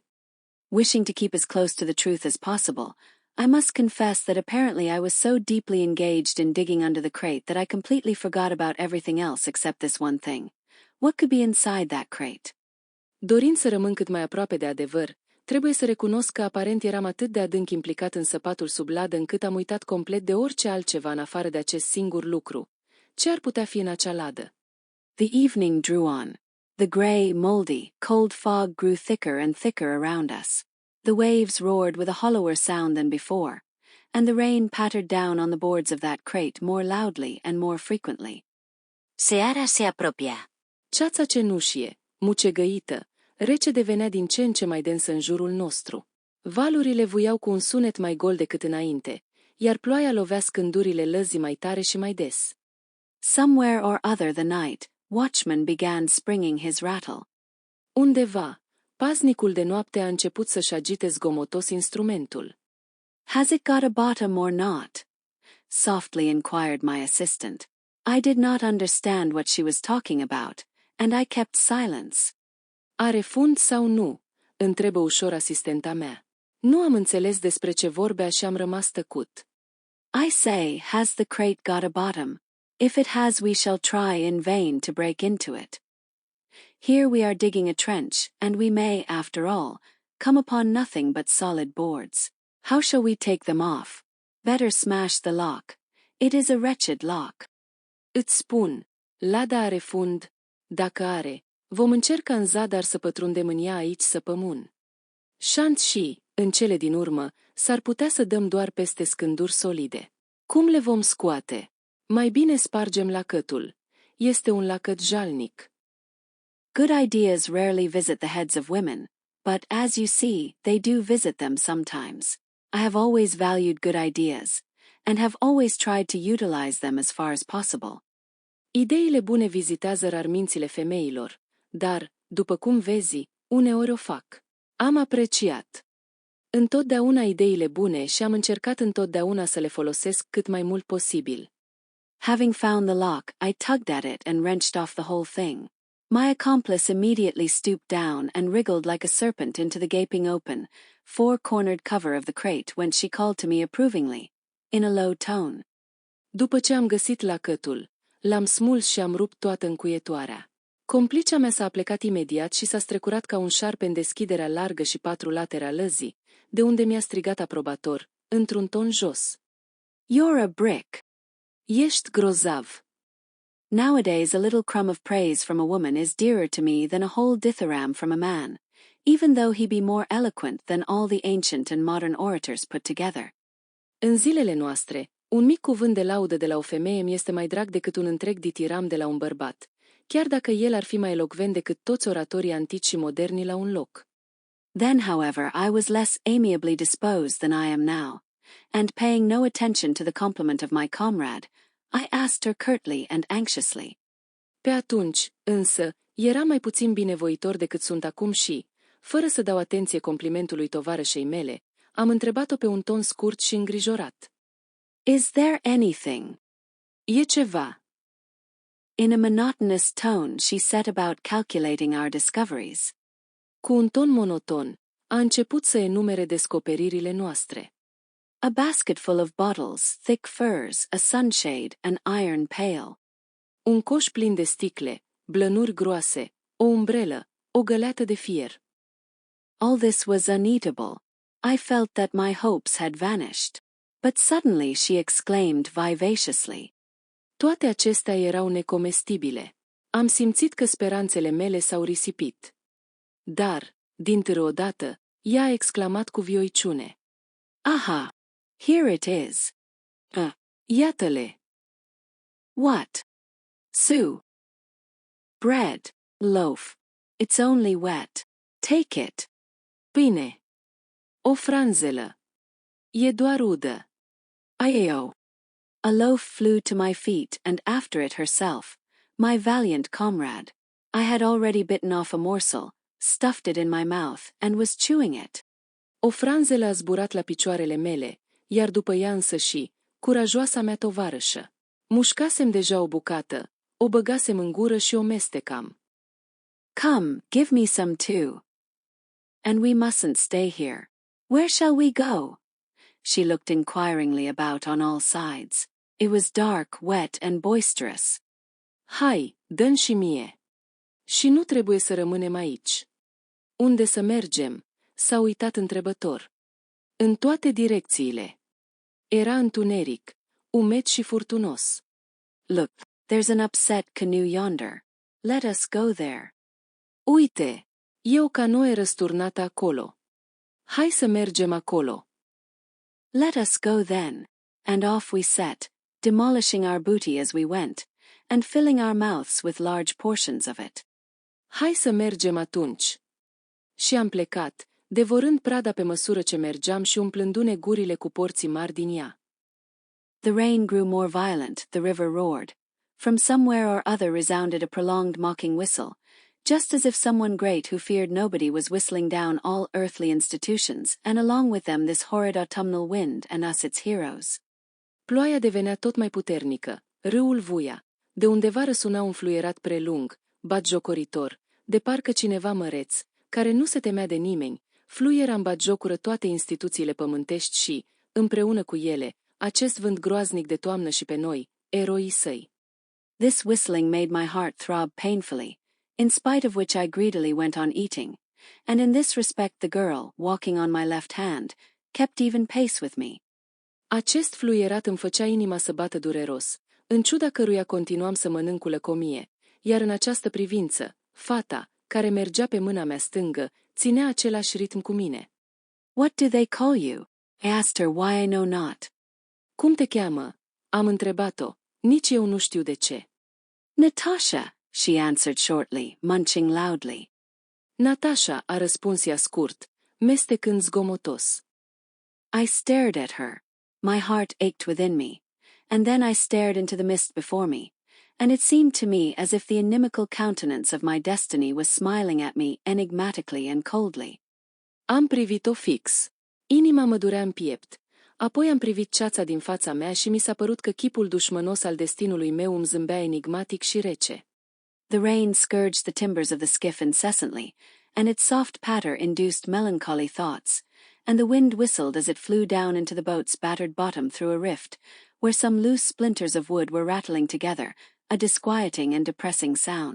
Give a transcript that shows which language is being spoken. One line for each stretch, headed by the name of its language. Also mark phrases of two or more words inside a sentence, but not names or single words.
English: Wishing to keep as close to the truth as possible, I must confess that apparently I was so deeply engaged in digging under the crate that I completely forgot about everything else except this one thing. What could be inside that crate?
Romanian: Dorind să rămân cât mai aproape de adevăr, trebuie să recunosc că aparent eram atât de adânc implicat în săpatul sub ladă încât am uitat complet de orice altceva în afară de acest singur lucru. Ce ar putea fi în acea ladă?
English: The evening drew on. The grey, moldy, cold fog grew thicker and thicker around us. The waves roared with a hollower sound than before, and the rain pattered down on the boards of that crate more loudly and more frequently.
Romanian: Seara se apropia. Ceața cenușie, mucegăită, rece devenea din ce în ce mai densă în jurul nostru. Valurile vuiau cu un sunet mai gol decât înainte, iar ploaia lovea scândurile lăzii mai tare și mai des.
English: Somewhere or other the night watchman began springing his rattle.
Romanian: Undeva, paznicul de noapte a început să-și agite zgomotos instrumentul.
English: Has it got a bottom or not? Softly inquired my assistant. I did not understand what she was talking about, and I kept silence.
Romanian: Are fund sau nu? Întrebă ușor asistenta mea. Nu am înțeles despre ce vorbea și am rămas tăcut.
English: I say, has the crate got a bottom? If it has, we shall try in vain to break into it. Here we are digging a trench, and we may, after all, come upon nothing but solid boards. How shall we take them off? Better smash the lock. It is a wretched lock.
Romanian: Îți spun, lada are fund, dacă are, vom încerca în zadar să pătrundem în ea aici săpămân. Șant și, în cele din urmă, s-ar putea să dăm doar peste scânduri solide. Cum le vom scoate? Mai bine spargem lacătul. Este un lacăt jalnic.
English: Good ideas rarely visit the heads of women, but as you see, they do visit them sometimes. I have always valued good ideas, and have always tried to utilize them as far as possible.
Romanian: Ideile bune vizitează rar mințile femeilor, dar, după cum vezi, uneori o fac. Am apreciat întotdeauna ideile bune și am încercat întotdeauna să le folosesc cât mai mult posibil.
English: Having found the lock, I tugged at it and wrenched off the whole thing. My accomplice immediately stooped down and wriggled like a serpent into the gaping open, four-cornered cover of the crate when she called to me approvingly, in a low tone.
Romanian: După ce am găsit lacătul, l-am smuls și am rupt toată încuietoarea. Complicea mea s-a aplecat imediat și s-a strecurat ca un șarpe în deschiderea largă și patru latere a lăzii, de unde mi-a strigat aprobator, într-un ton jos.
English: You're a brick.
Romanian: Ești grozav.
English: Nowadays a little crumb of praise from a woman is dearer to me than a whole dithyramb from a man, even though he be more eloquent than all the ancient and modern orators put together.
Romanian: În zilele noastre, un mic cuvânt de laudă de la o femeie mi este mai drag decât un întreg ditiram de la un bărbat, chiar dacă el ar fi mai elocvent decât toți oratorii antici și moderni la un loc.
English: Then, however, I was less amiably disposed than I am now, and paying no attention to the compliment of my comrade, I asked her curtly and anxiously.
Romanian: Pe atunci, însă, era mai puțin binevoitor decât sunt acum și, fără să dau atenție complimentului tovarășei mele, am întrebat-o pe un ton scurt și îngrijorat.
English: Is there anything?
Romanian: E ceva.
English: In a monotonous tone, she set about calculating our discoveries.
Romanian: Cu un ton monoton, a început să enumere descoperirile noastre.
English: A basketful of bottles, thick furs, a sunshade, an iron pail.
Romanian: Un coș plin de sticle, blănuri groase, o umbrelă, o găleată de fier.
English: All this was uneatable. I felt that my hopes had vanished. But suddenly she exclaimed vivaciously.
Romanian: Toate acestea erau necomestibile. Am simțit că speranțele mele s-au risipit. Dar, dintr-o odată, ea a exclamat cu vioiciune.
English: Aha! Here it is.
Romanian: Iată-le!
English: What? Sue. Bread, loaf. It's only wet. Take it.
Romanian: Pâine. O franzelă. E doar udă. Ayo.
English: A loaf flew to my feet and after it herself, my valiant comrade. I had already bitten off a morsel, stuffed it in my mouth, and was chewing it.
Romanian: O franzelă a zburat la picioarele mele, iar după ea însăși, curajoasa mea tovarășă. Mușcasem deja o bucată, O băgasem în gură și o mestecam.
English: Come, give me some too. And we mustn't stay here. Where shall we go? She looked inquiringly about on all sides. It was dark, wet, and boisterous.
Romanian: Hai, dă-mi și mie. Și nu trebuie să rămânem aici. Unde să mergem? S-a uitat întrebător. În toate direcțiile. Era întuneric, umed și furtunos.
English: Look, there's an upset canoe yonder. Let us go there.
Romanian: Uite, e o canoe răsturnată acolo. Hai să mergem acolo.
English: Let us go then. And off we set, demolishing our booty as we went, and filling our mouths with large portions of it.
Romanian: Hai să mergem atunci. Și am plecat, devorând prada pe măsură ce mergeam și umplându-ne gurile cu porții mari din ea.
English: The rain grew more violent, the river roared. From somewhere or other resounded a prolonged mocking whistle, just as if someone great who feared nobody was whistling down all earthly institutions, and along with them this horrid autumnal wind and us its heroes.
Romanian: Ploaia devenea tot mai puternică, râul vuia, de undeva răsuna un fluierat prelung, batjocoritor, de parcă cineva măreț, care nu se temea de nimeni, fluiera în batjocură toate instituțiile pământești și, împreună cu ele, acest vânt groaznic de toamnă și pe noi, eroii săi.
English: This whistling made my heart throb painfully, in spite of which I greedily went on eating, and in this respect the girl, walking on my left hand, kept even pace with me.
Romanian: Acest fluierat îmi făcea inima să bată dureros, în ciuda căruia continuam să mănânc cu lăcomie, iar în această privință, fata, care mergea pe mâna mea stângă, ținea același ritm cu mine.
English: What do they call you? I asked her why I know not.
Romanian: Cum te cheamă? Am întrebat-o, nici eu nu știu de ce.
English: Natasha, she answered shortly, munching loudly.
Romanian: Natasha, a răspuns ea scurt, mestecând zgomotos.
English: I stared at her. My heart ached within me, and then I stared into the mist before me, and it seemed to me as if the inimical countenance of my destiny was smiling at me enigmatically and coldly.
Romanian: Am privit-o fix. Inima mă durea în piept. Apoi am privit ceața din fața mea și mi s-a părut că chipul dușmănos al destinului meu îmi zâmbea enigmatic și rece.
English: The rain scourged the timbers of the skiff incessantly, and its soft patter induced melancholy thoughts, and the wind whistled as it flew down into the boat's battered bottom through a rift, where some loose splinters of wood were rattling together, a disquieting and depressing sound.